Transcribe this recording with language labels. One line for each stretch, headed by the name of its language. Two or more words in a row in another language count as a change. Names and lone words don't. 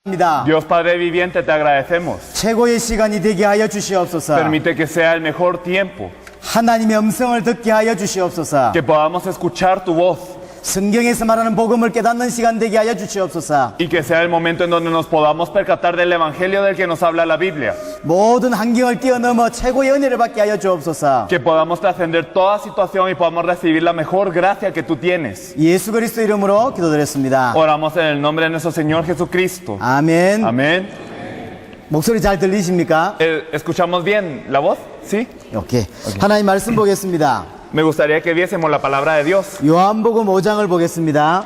Spanish: Dios Padre viviente, te agradecemos.
Korean: 최고의 시간이 되게 하여 주시옵소서.
Spanish: Permite que sea el mejor tiempo,
Korean: 하나님의 음성을 듣게 하여 주시옵소서.
Spanish: que podamos escuchar tu voz
Korean: 성경에서 말하는 복음을 깨닫는 시간 되게 하여 주시옵소서.
Spanish: y que sea el momento en donde nos podamos percatar del evangelio del que nos habla la Biblia.
Korean: 모든 환경을 뛰어넘어 최고의 은혜를 받게 하여 주옵소서.
Spanish: Que podamos trascender toda situación y podamos recibir la mejor gracia que tú tienes.
Korean: 예수 그리스도 이름으로 기도드렸습니다.
Spanish: Oramos en el nombre de nuestro Señor Jesucristo.
Korean: 아멘.
Spanish: Amén.
Korean: 목소리 잘 들리십니까? ¿Escuchamos bien la voz? ¿Sí? 오케이. 하나님 말씀 보겠습니다.
Spanish: Me gustaría que viésemos la palabra de Dios.
Korean: 요한복음 5장을 보겠습니다.